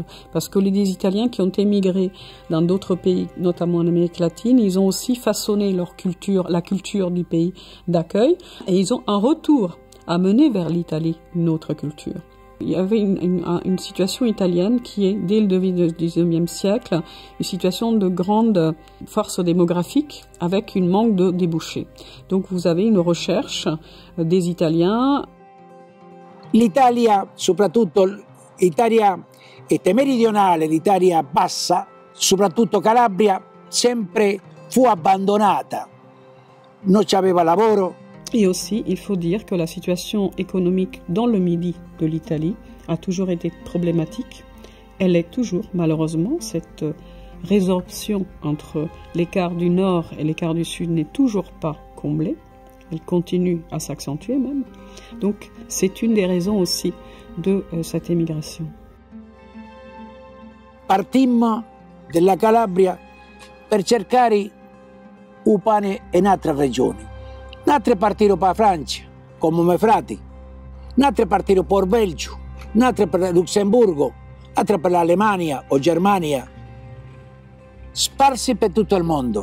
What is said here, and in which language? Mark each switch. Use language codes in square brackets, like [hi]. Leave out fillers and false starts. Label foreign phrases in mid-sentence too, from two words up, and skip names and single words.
[fr] Parce que les Italiens qui ont émigré dans d'autres pays, notamment en Amérique latine, ils ont aussi façonné leur culture, la culture du pays d'accueil, et ils ont un retour à mener vers l'Italie, une autre culture. Il y avait une situation italienne qui est, dès le XIXe siècle, une situation de grande force démographique avec une manque de débouchés. Donc vous avez une recherche des Italiens. [it] L'Italia, soprattutto l'Italia meridionale, l'Italia bassa, soprattutto Calabria, sempre fu abbandonata. Non c'aveva lavoro. [fr] Et aussi, il faut dire que la situation économique dans le midi de l'Italie a toujours été problématique. Elle est toujours, malheureusement, cette résorption entre l'écart du nord et l'écart du sud n'est toujours pas comblée. Elle continue à s'accentuer même. Donc, c'est une des raisons aussi de cette émigration. [it] Partimmo dalla Calabria per cercare un pane in altre regioni. Altri partirono per la Francia, come miei frati, altri partirono per il Belgio, altri per il Lussemburgo, altri per l'Alemania o Germania, sparsi per tutto il mondo.